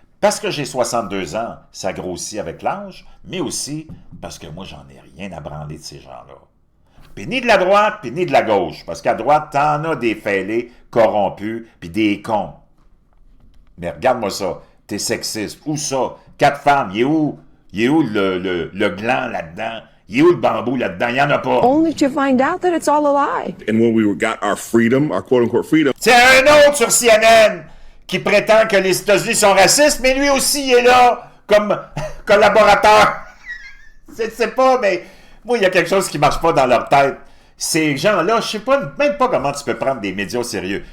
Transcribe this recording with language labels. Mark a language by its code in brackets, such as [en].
[fr] Parce que j'ai 62 ans, ça grossit avec l'âge, mais aussi parce que moi, j'en ai rien à branler de ces gens-là. Puis ni de la droite, puis ni de la gauche. Parce qu'à droite, t'en as des fêlés, corrompus, puis des cons. Mais regarde-moi ça. T'es sexiste. Où ça? 4 femmes. Il est où le gland là-dedans? Il est où le bambou là-dedans? Il n'y en a pas. [en] Only to find out that it's all a lie. And when we got our freedom, our quote-unquote freedom... [fr] C'est un autre sur CNN qui prétend que les États-Unis sont racistes, mais lui aussi, il est là comme collaborateur. Je sais pas, mais moi, il y a quelque chose qui marche pas dans leur tête. Ces gens-là, je sais pas, même pas comment tu peux prendre des médias au sérieux.